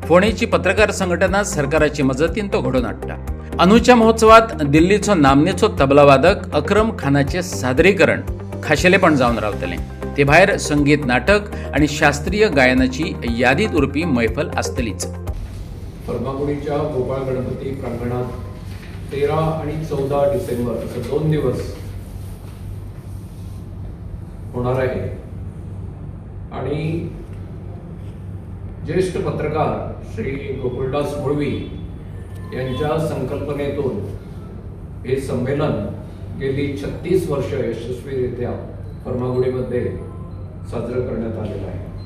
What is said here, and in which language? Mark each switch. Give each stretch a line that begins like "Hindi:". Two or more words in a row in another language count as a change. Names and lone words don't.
Konkani: फोंडेची पत्रकार संघटना सरकाराची मजतीन तो घडोवन हाडटा। अंदूच्या महोत्सवात दिल्लीचो नामनेचो तबलावादक अक्रम खानाचे सादरीकरण खाशेलेपण जावन रावतले। ते भायर संगीत नाटक आणि शास्त्रीय गायनाची यादीत उरपी मैफल आसतलीच।
Marathi: फर्मागुडीच्या गोपाळ गणपती प्रांगणात 13 आणि 14 डिसेंबर असे 2 दिवस होणार आहे आणि ज्येष्ठ पत्रकार श्री गोकुळदास मुळवी यांच्या संकल्पनेतून हे संमेलन गेली 36 वर्ष यशस्वीरित्या फर्मागुडीमध्ये साजरं करण्यात आलेलं आहे।